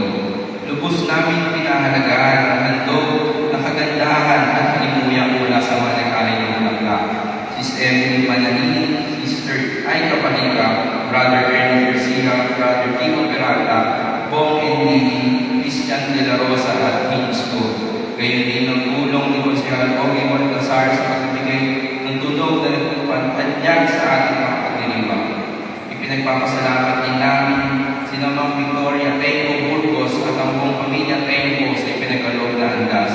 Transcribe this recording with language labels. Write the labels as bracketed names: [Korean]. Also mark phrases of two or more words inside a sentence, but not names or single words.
[Filipino] Lubos namin pinahalagaan ang handog na kagandahan at halimuyan mula sa mga nag-alay ng bulaklak. Sis Emily Manalini, Sister Aika Panica, Brother Ernie Garcia, Brother Timo Peralta, Bong and Lili, Christian de la Rosa at Hinz ko. Gayon din ang tulong ni Konsehal Ogie Baltasar sa pagbibigay ng tunog na nagpapantanyag sa ating mga pagdiriwang. Ipinagpapasalamat din namin sina Ma'am Victoria Tenco Burgos at ang buong pamilya Tenco sa ipinagkaloob na andas.